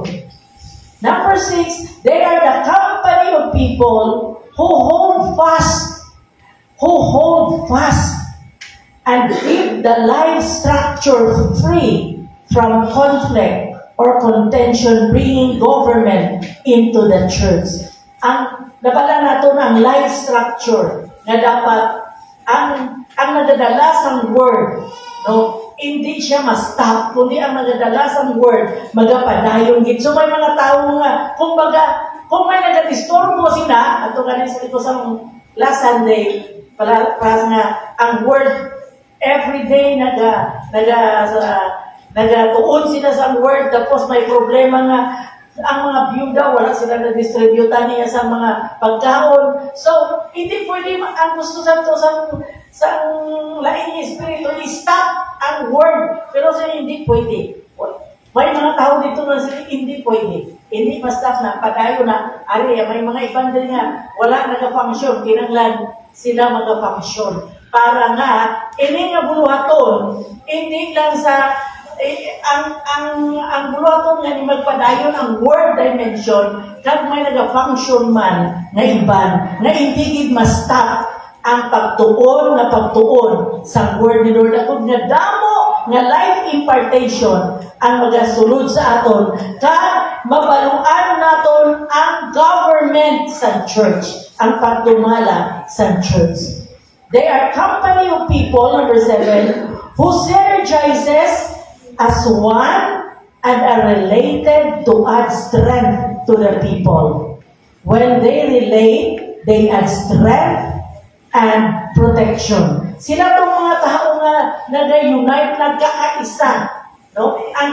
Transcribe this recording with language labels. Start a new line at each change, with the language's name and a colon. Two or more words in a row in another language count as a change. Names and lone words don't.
English: Number 6, they are the company of people who hold fast and keep the life structure free from conflict or contention, bringing government into the church.
Hiligaynon: Ang nabala nato ng
English: life structure
Hiligaynon: na dapat ang nagadalasang word, no, hindi siya ma-stop, kundi ang nagadalasang word magapadayon gid. So may mga tao nga, kung may nagadisturbo sila, ato ganin sa ito sa
English: last Sunday,
Hiligaynon: para nga ang word everyday nagatuon sila sa word, tapos may problema nga ang mga byuda, wala sila na-distributan niya sa mga pagkaon. So, hindi pwede ang gusto sa laing espiritu, i-stop ang word. Pero sa hindi pwede. May mga tao dito na sila, hindi pwede. Hindi ma-stop na, padayo na, may mga ibang din nga, wala nag-function, kinanglan sila mag-function. Para nga, ini nga buluhaton, hindi lang sa ang buluhaton nga ni magpadayon ang
English: word dimension
Hiligaynon: kag may naga-function man nga iban nga hindi gid ma-stop ang pagtuon sa word ni Lord. Akong nga damo nga
English: life impartation
Hiligaynon: ang magasulod sa aton kag mabaluan naton ang government sa church, ang pagdumala sa church.
English: They are company of people, number 7, who synergizes as one and are related to add strength to the people. When they relate, they add strength and protection.
Filipino: Sila itong mga tao nga nag-unite, nagkakaisa. No?